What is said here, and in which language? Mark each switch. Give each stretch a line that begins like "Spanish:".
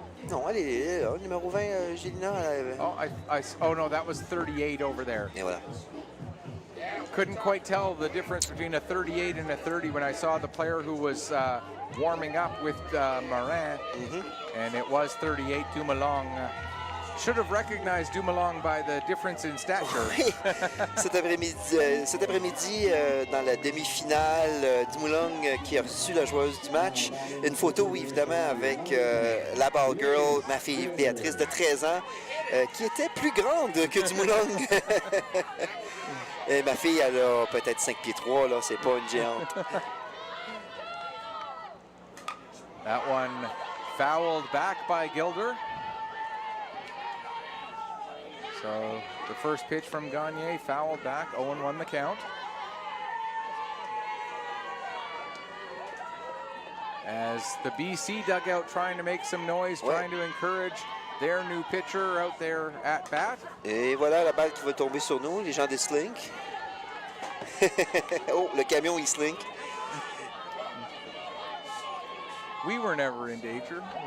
French: Non, elle est là, numéro 20, Gélina.
English: Oh, no, that was 38 over there.
French: Et voilà.
English: Couldn't quite tell the difference between a 38 and a 30 when I saw the player who was warming up with Morin, and it was 38, Dumoulin. Should have recognized Dumoulin by the difference in stature.
French: Oui, cet après-midi, dans la demi-finale, Dumoulin qui a reçu la joueuse du match. Une photo, évidemment, avec la ball girl, ma fille Béatrice de 13 ans, qui était plus grande que Dumoulin. Et ma fille, elle a peut-être 5 pieds 3, là, c'est pas une géante.
English: That one fouled back by Gilder. So the first pitch from Gagne fouled back, 0-1 the count. As the BC dugout trying to make some noise, trying to encourage their new pitcher out there at bat.
French: Et voilà la balle qui va tomber sur nous, les gens des Slink. Oh, le camion, il slink.
English: We were never in danger.